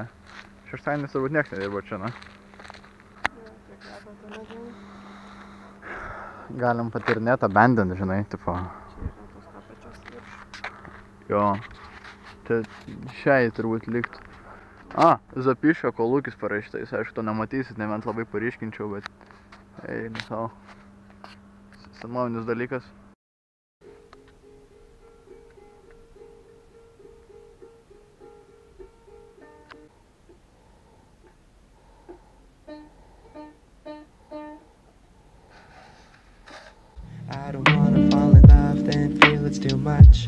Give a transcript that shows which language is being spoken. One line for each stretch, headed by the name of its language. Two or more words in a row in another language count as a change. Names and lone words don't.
Lithuanian: Šeštadienis turbūt nieks nedirbo čia, na? Galim patirinėti abandoned, žinai, tipo. Čia yra tos kapačios virš. Jo. Tai šiai turbūt liktų. Zapyškio kolūkis parašyta, jūs aišku to nematysit, nebent labai paryškinčiau, bet eini savo. Senovinis dalykas.
English: I don't wanna fall in love, then feel it's too much.